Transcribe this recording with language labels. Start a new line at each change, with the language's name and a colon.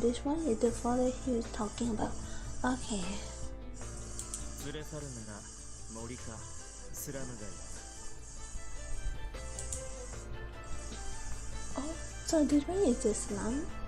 English: This one is the forest he was talking about. Okay.
Japanese: 連れ去るなら森かスラム街だ。
English: Oh, so this one is the slum?